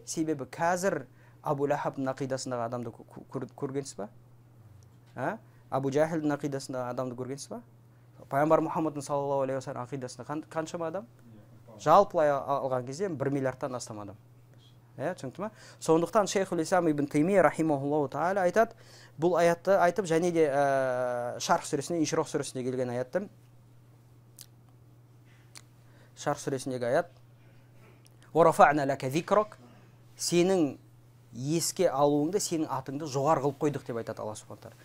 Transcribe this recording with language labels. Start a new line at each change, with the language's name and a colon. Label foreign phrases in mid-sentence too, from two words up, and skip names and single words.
Kazakh: Себебі қазір Абу Лахабтың ақидасындағы адамды көргенсіз ба? Абу Жахилдің ақидасындағы адамды көргенсіз ба? Пайғамбар Мұхаммадтың
Arabic: صلى الله عليه وسلم
Kazakh: ақидасында қаншама адам? Жалпылай алған кезде 1 миллиардтан астам адам. Түсінікті ме? Сондықтан Шейхул Ислам ибн Таймия
Arabic: رحمه الله تعالى
Kazakh: айтады, бұл аятты айтып, және де Шарх сүресінде, Инширох сүресінде келген аятты. Шарх сүресіндегі аят:
Arabic: "ورفعنا لك ذكرك",
Kazakh: сенің еске алуыңды, сенің атыңды жоғары қылып қойдық деп айтады Алла
Arabic: سبحانه تعالى.